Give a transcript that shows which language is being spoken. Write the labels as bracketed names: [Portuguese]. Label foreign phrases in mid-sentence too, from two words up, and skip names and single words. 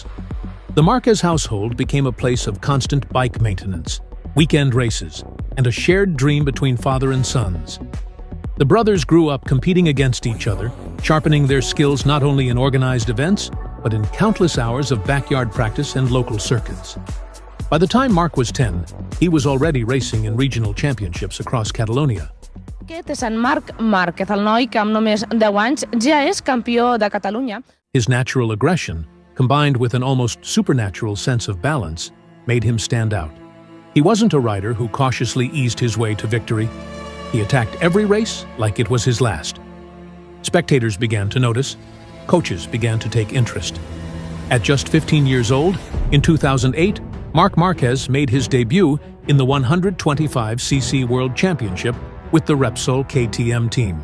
[English] The Márquez household became a place of constant bike maintenance, weekend races, and a shared dream between father and sons. The brothers grew up competing against each other, sharpening their skills not only in organized events, but in countless hours of backyard practice and local circuits. By the time Marc was 10, he was already racing in regional championships across Catalonia. [Catalan] Aquest és en Marc Márquez, el noi que amb només 10 anys ja és campió de Catalunya. [English] His natural aggression, combined with an almost supernatural sense of balance, made him stand out. He wasn't a rider who cautiously eased his way to victory. He attacked every race like it was his last. Spectators began to notice. Coaches began to take interest. At just 15 years old, in 2008, Marc Márquez made his debut in the 125cc World Championship with the Repsol KTM team.